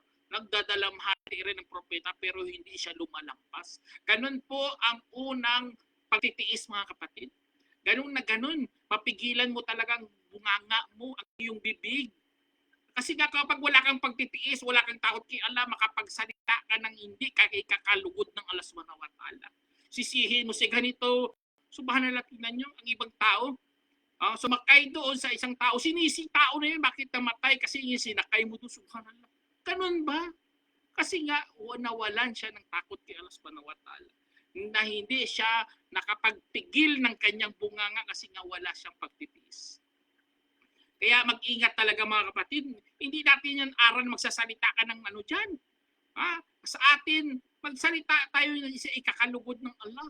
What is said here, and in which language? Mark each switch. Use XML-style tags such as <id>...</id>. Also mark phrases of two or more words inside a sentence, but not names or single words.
<tl>Nagdadalamhati rin ng propeta pero hindi siya lumalampas. Ganun po ang unang pagtitiis mga kapatid. Ganun na ganun. Papigilan mo talagang bunganga mo ang iyong bibig. Kasi nga kapag wala kang pagtitiis, wala kang takot kay Allah, makapagsalita ka ng hindi kakalugod ng Allah</tl> <ar>سبحانه وتعالى.</ar> <tl>Sisihin mo si ganito, subhanallah, tingnan nyo, ang ibang tao, sumakay doon sa isang tao, sinisi tao na yun, bakit namatay? Kasi yung sinakay mo doon, subhanallah. Ganun ba? Kasi nga, nawalan siya ng takot kay Allah</tl> <ar>سبحانه وتعالى.</ar> <tl>Na hindi siya nakapagpigil ng kanyang bunganga kasi nga wala siyang pagtitiis. Kaya mag-ingat talaga mga kapatid. Hindi natin yan aral magsasalita ka ng ano dyan. Sa atin, magsalita tayo sa ikakalugod ng Allah.</tl>